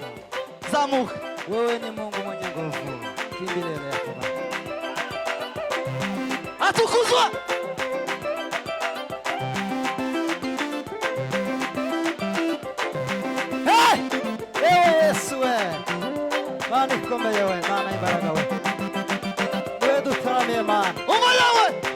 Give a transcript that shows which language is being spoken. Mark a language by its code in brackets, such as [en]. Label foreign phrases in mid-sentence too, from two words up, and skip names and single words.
[rw] Zamuka. [sw] Wewe ni Mungu mwenye nguvu. Kimbilio lako Baba. Atukuzwe. Hey! [rw] Ewe Yesu we. Mana ikomeye we, Mana imbaraga we. Wewe dutaramiye Mana. Umwanya we.